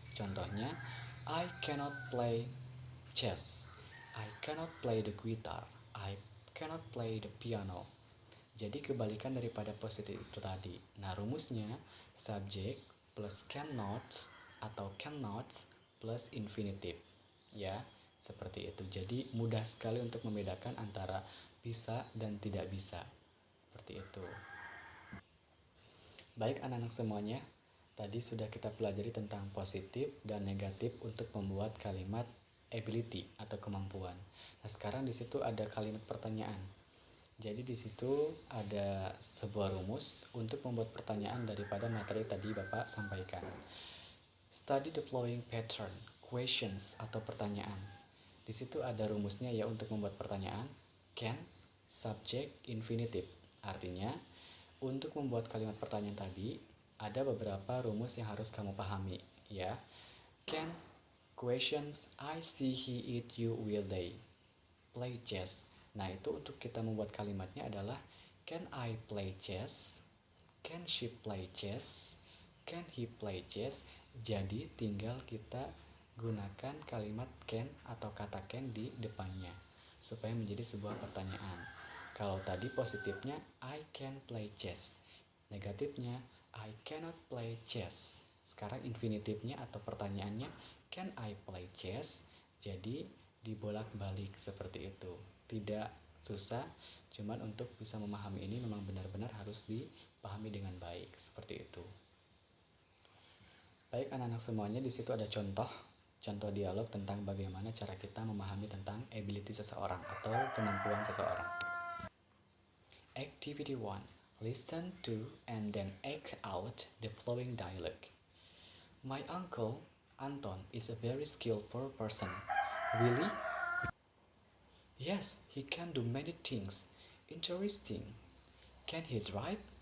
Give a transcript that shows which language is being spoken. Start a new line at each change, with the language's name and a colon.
Indonesian: Contohnya,
English: I cannot play chess, I cannot play the guitar, I cannot play the piano.
Indonesian: Jadi kebalikan daripada positif itu tadi. Nah, rumusnya subjek plus cannot atau cannot plus infinitive. Ya, seperti itu. Jadi mudah sekali untuk membedakan antara bisa dan tidak bisa. Seperti itu. Baik anak-anak semuanya, tadi sudah kita pelajari tentang positif dan negatif untuk membuat kalimat ability atau kemampuan. Nah, sekarang di situ ada kalimat pertanyaan. Jadi di situ ada sebuah rumus untuk membuat pertanyaan daripada materi tadi Bapak sampaikan.
English: Study the following pattern, questions
Indonesian: atau pertanyaan. Di situ ada rumusnya ya untuk membuat pertanyaan.
English: Can, subject, infinitive.
Indonesian: Artinya, untuk membuat kalimat pertanyaan tadi, ada beberapa rumus yang harus kamu pahami ya.
English: Can, questions, I, see, he, it, you, will, they. Play chess.
Indonesian: Nah, itu untuk kita membuat kalimatnya adalah
English: can I play chess? Can she play chess? Can he play chess?
Indonesian: Jadi tinggal kita gunakan kalimat can atau kata can di depannya supaya menjadi sebuah pertanyaan. Kalau tadi positifnya
English: I can play chess,
Indonesian: negatifnya
English: I cannot play chess.
Indonesian: Sekarang infinitifnya atau pertanyaannya,
English: can I play chess?
Indonesian: Jadi dibolak-balik seperti itu. Tidak susah, cuman untuk bisa memahami ini memang benar-benar harus dipahami dengan baik seperti itu. Baik anak-anak semuanya, di situ ada contoh dialog tentang bagaimana cara kita memahami tentang ability seseorang atau kemampuan seseorang.
English: Activity 1. Listen to and then act out the following dialogue. My uncle, Anton, is a very skillful person. Really? Yes, he can do many things. Interesting. Can he drive?